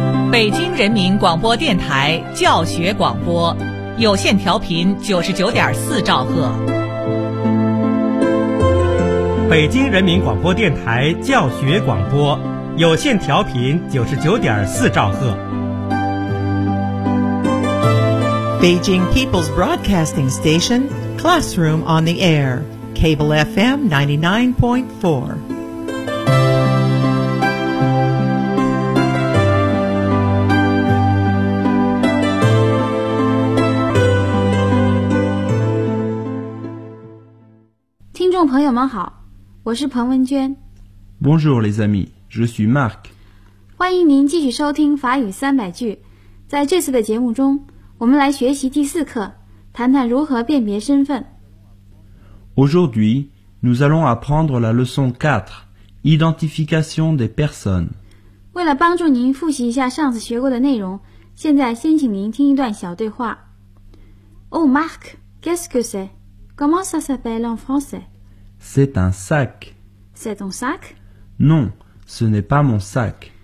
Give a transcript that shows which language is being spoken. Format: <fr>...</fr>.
<zh>北京人民广播电台教学广播，有线调频99.4兆赫。北京人民广播电台教学广播，有线调频99.4兆赫。</zh> <en>Beijing People's Broadcasting Station, Classroom on the Air, Cable FM 99.4. Listeners,</en> <zh>朋友们好，我是彭文娟。</zh> <fr>Bonjour les amis, je suis Marc.</fr> <zh>欢迎您继续收听法语三百句。在这次的节目中，我们来学习第四课，谈谈如何辨别身份。</zh> <fr>Aujourd'hui, nous allons apprendre la leçon 4, identification des personnes.</fr> <zh>为了帮助您复习一下上次学过的内容，现在先请您听一段小对话。</zh> <fr>Oh Marc, qu'est-ce que c'est? Comment ça s'appelle en français? C'est un sac. C'est ton sac? Non, ce n'est pas mon sac.</fr>